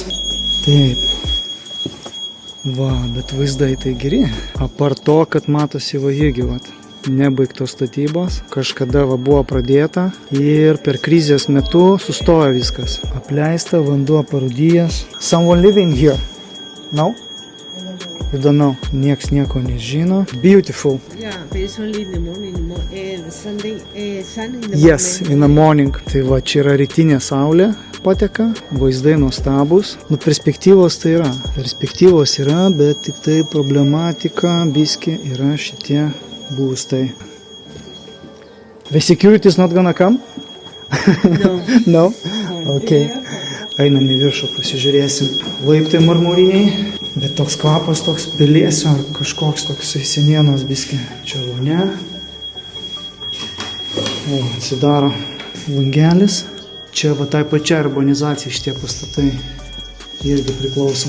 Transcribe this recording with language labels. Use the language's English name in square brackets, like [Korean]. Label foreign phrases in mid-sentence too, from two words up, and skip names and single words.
[Lithuanian] Taip. Va, bet vaizdai tai geri. Apart to, kad matosi irgi, nebaigtos statybos, kažkada buvo pradėta ir per krizės metu sustojo viskas. Apleista, vanduo parūdijęs. [English] Someone living here? No? You don't know. [Lithuanian] Nieks nieko nežino. [English] Beautiful. Yeah, but it's only in the morning, Sunday, sun in the morning. Yes, in the morning. [Lithuanian] Tai čia yra rytinė saulė pateka, vaizdai nuostabus. Perspektyvos tai yra. Perspektyvos yra, bet tik tai problematika biski yra šitie būstai. [English] The security is not gonna come? No. No? Okay. [Lithuanian] Einam į viršų, pasižiūrėsim. Laiptai marmuriniai, bet toks kvapas, toks pelėsio, kažkoks toks senienos biski. Čia vonia. O, atsidaro langelis. Čia tai pačia urbanizacija šitie pastatai irgi priklauso.